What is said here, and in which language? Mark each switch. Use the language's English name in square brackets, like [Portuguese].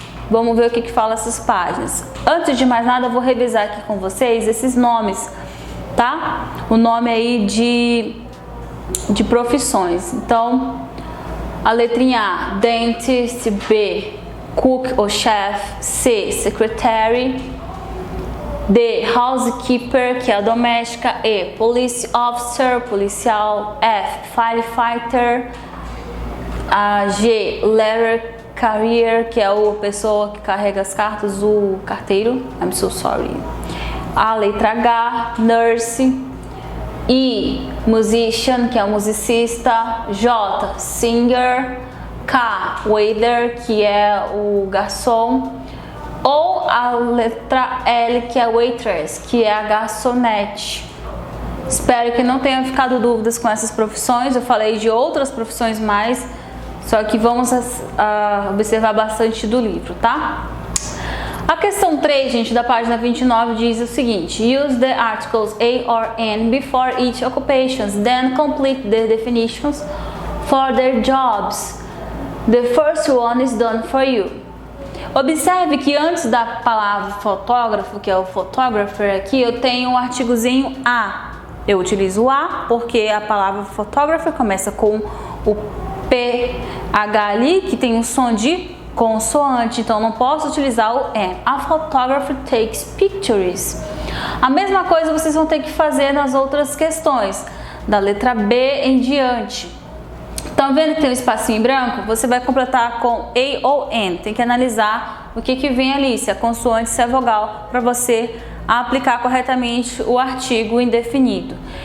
[Portuguese] Vamos ver o que fala essas páginas. Antes de mais nada, eu vou revisar aqui com vocês esses nomes, tá? O nome aí de profissões. Então, a letrinha A, dentist. B, cook ou chef. C, secretary. D, housekeeper, que é a doméstica. E, police officer, policial. F, firefighter. A G, letter carrier, que é a pessoa que carrega as cartas, o carteiro. [English] I'm so sorry. [Portuguese] A letra H, nurse. I, musician, que é o musicista. J, singer. K, waiter, que é o garçom. Ou a letra L, que é waitress, que é a garçonete. Espero que não tenham ficado dúvidas com essas profissões. Eu falei de outras profissões mais, só que vamos observar bastante do livro, tá? A questão 3, gente, da página 29 diz o seguinte: [English] use the articles A or N before each occupation, then complete the definitions for their jobs. The first one is done for you. [Portuguese] Observe que antes da palavra fotógrafo, que é o photographer aqui, eu tenho um artigozinho A. Eu utilizo o A porque a palavra photographer começa com o PH ali, que tem um som de consoante, então não posso utilizar o N. [English] A photographer takes pictures. [Portuguese] A mesma coisa vocês vão ter que fazer nas outras questões, da letra B em diante. Estão vendo que tem um espacinho em branco? Você vai completar com A ou N. Tem que analisar o que vem ali, se é consoante, se é vogal, para você aplicar corretamente o artigo indefinido.